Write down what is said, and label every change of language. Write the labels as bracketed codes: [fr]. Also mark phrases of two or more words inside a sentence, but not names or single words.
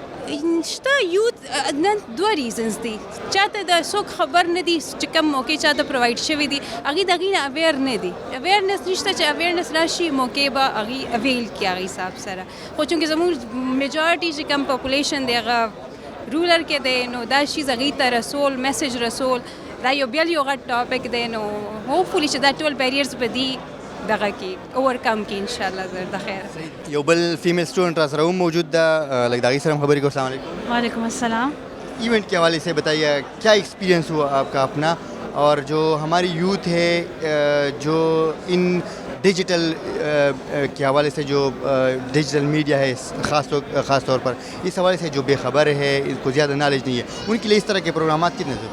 [ps] شته یوت نن دوه ریزنز دي چاته د څوک خبر نه دي چې کوم موقع چاته پرووایډ شوی دي هغې د هغې نه اویر نه دي اویرنس نشته چې اویرنس راشي موقع به هغې اویل کړي هغې حساب سره خو چونکې زموږ میجارټي چې کوم پاپولیشن دی هغه رولر کې دی نو دا شیز هغې ته رسول میسج رسول دا یو بیا یو غټ ټاپک دی نو هوپفولي چې دا ټول بیریرز به دي دغه کې اوورکم کې [ar] انشاءالله [ps] زر د خیر یو بل [en] female student [ps] را سره هم موجود ده لږ د هغې سره هم خبرې کوو. [ar] السلام علیکم. وعلیکم السلام. [ur] ایونٹ کے حوالے سے بتائیے کیا ایکسپیرینس ہوا آپ کا اپنا اور جو ہماری یوتھ ہے جو ان ڈیجیٹل کے حوالے سے جو [en] digital media [ur] ہے خاص طور پر اس حوالے سے جو بے خبر ہے ان کو زیادہ نالج نہیں ہے ان کے لیے اس طرح کے پروگرامات کتنے ضروری ہیں؟